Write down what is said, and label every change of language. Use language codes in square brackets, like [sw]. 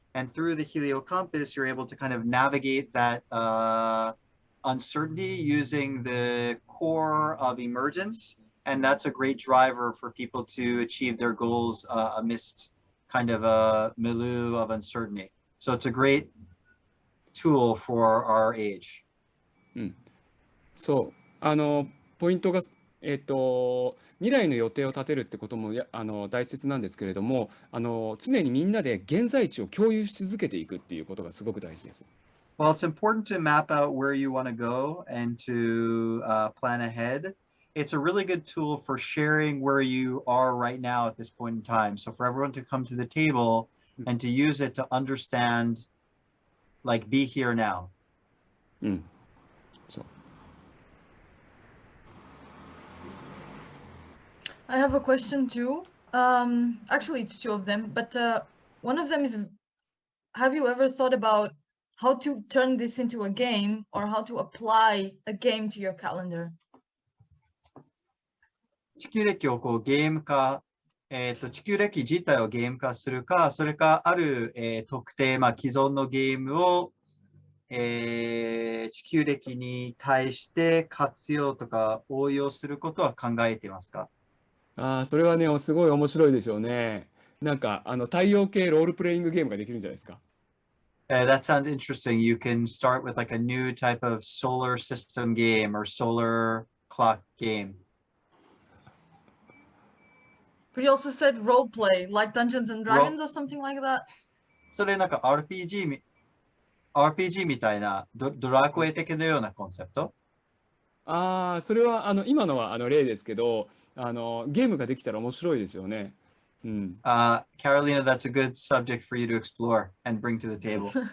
[en] And through the Heliocompass, you're able to kind of navigate that uncertainty using the core of emergence. And that's a great driver for people to achieve their goals amidst kind of a milieu of uncertainty. So it's a great tool for our age. [ja] そう、ポイントが、未来の予定を立てるってことも大切なんですけれども、常にみんなで現在地を共有し続けていくっていうことがすごく大事です。 [en] Well, it's important to map out where you want to go and to plan ahead. It's a really good tool for sharing where you are right now at this point in time. So for everyone to come to the table and to use it to understand, like, be here now. [ja] うん。そう。 [en] I have a question too. Actually, it's two of them, but one of them is, have you ever thought about how to turn this into a game or how to apply a game to your calendar? [ja] 地球歴をこうゲーム化、地球歴自体をゲーム化するか、それかある、特定、既存のゲームを、地球歴に対して活用とか応用することは考えていますか？それはね、すごい面白いでしょうね。なんか太陽系ロールプレイングゲームができるんじゃないですか。 [en] That sounds interesting. You can start with like a new type of solar system game or solar clock game. But you also said role play, like Dungeons and Dragons or something like that. [ja] それなんか RPG みたいなドラクエ的なようなコンセプト？それは今のは例ですけど、ゲームができたら面白いですよね。うん。 [en] Carolina, that's a good subject for you to explore and bring to the table.